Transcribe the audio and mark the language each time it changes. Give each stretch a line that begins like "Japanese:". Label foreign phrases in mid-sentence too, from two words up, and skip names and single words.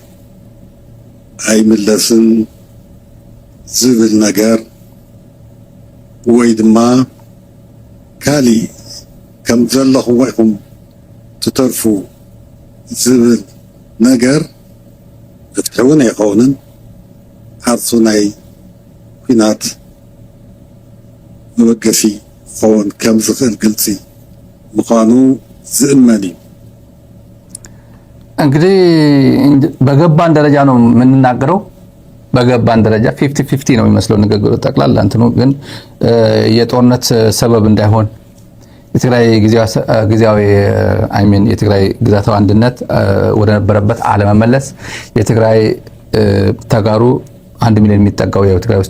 Tigrinya: ኣይምለስን ዝብል ነገር ወይ ድማ ካሊእ ከም ዘለኹም ኢኹም ትተርፉ ዝብል ነገር ፍትሒ እውን ኣይኸውንን ዓርሱ ናይ ኩናት መበገሲ ክኸውን ከም ዝኽእል ግልፂ ምዃኑ ዝእመን እዩ
Amharic: እንግዲህ በገባን ደረጃ ነው የምንናገረው በገባን ደረጃ 50-50 ነው የሚመስለው ንግግሩ ጠቅላላ እንትኑ ግን የጦርነት ሰበብ እንዳይሆን የትግራይ ጊዜያዊ የትግራይ ግዛታዊ አንድነት ወደ ነበረበት አለመመለስ የትግራይ ተጋሩ 1 ሚሊዮን የሚጠጋው የትግራይ ውስጥ